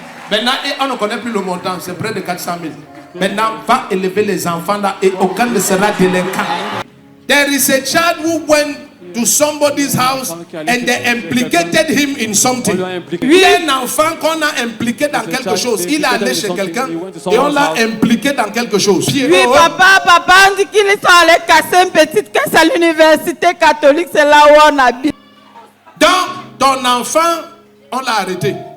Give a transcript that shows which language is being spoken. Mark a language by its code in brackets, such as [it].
[fr] Maintenant, on ne connaît plus le montant, c'est près de 400 000. Maintenant, va élever les enfants là et aucun ne sera délinquant. [en] There is a child who went to somebody's house and they implicated him in something. [fr] Oui, un enfant qu'on a impliqué dans quelque chose. Il est allé chez quelqu'un et on l'a impliqué dans quelque chose. Oui, papa, on dit qu'il est allé casser une petite caisse à l'université catholique. C'est là où on habite. Donc, ton enfant, on l'a arrêté.